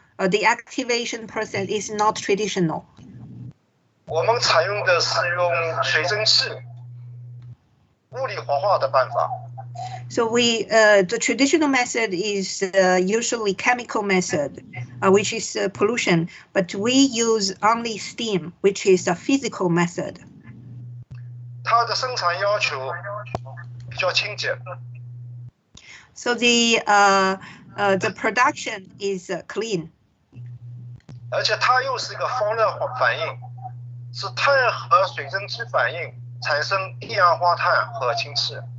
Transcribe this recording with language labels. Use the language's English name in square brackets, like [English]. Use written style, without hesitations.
[English] The activation process is not traditional. [Chinese] 我们采用的是用水蒸气、物理活化的办法。 [English] So the traditional method is usually chemical method, which is pollution, but we use only steam, which is a physical method. [Chinese] 它的生产要求比较清洁。 [English] So the production is clean. [Chinese] 而且它又是一个方热反应，是碳和水蒸气反应产生一氧化碳和氢气。